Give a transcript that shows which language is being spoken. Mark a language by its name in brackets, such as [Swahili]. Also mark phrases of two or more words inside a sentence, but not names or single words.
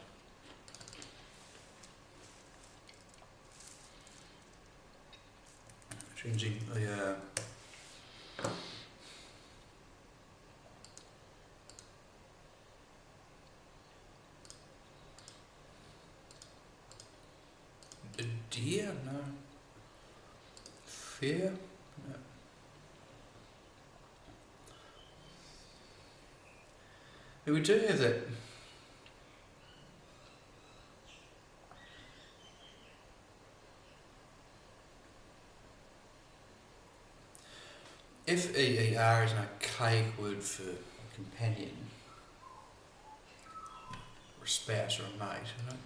[English] Changing the a deer? No. Fair? No. But we do have that. F-E-E-R is an archaic word for companion, or a spouse, or a mate, you know?